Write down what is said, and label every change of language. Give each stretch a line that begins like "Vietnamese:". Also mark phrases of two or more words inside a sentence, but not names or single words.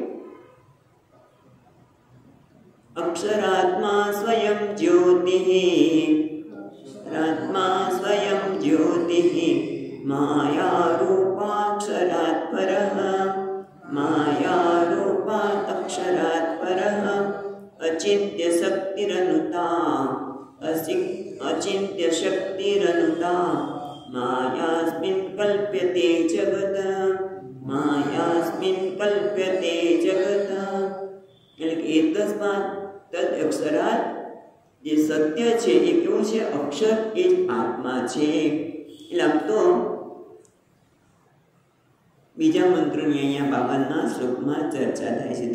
Sanskrit: અક્ષરાત્મા સ્વયં જ્યોતિઃ, અક્ષરાત્મા સ્વયં જ્યોતિઃ, માયા રૂપાક્ષરાત્ પરઃ, માયા રૂપાક્ષરાત્ પરઃ, अचिन्त्य शक्तिरनुता अचिन्त्य शक्तिरनुता मायास्मिन् कल्प्यते जगत् मायास्मिन् कल्प्यते जगत्
Gujarati: એટલે કે
Sanskrit: તસ્માत् તદ અક્ષરાत्
Gujarati: જે સત્ય છે એ કેવું છે? અક્ષર એ જ આત્મા છે. એટલે આમ તો બીજા મંત્રની અહીંયા 52મા શ્લોકમાં ચર્ચા થાય છે.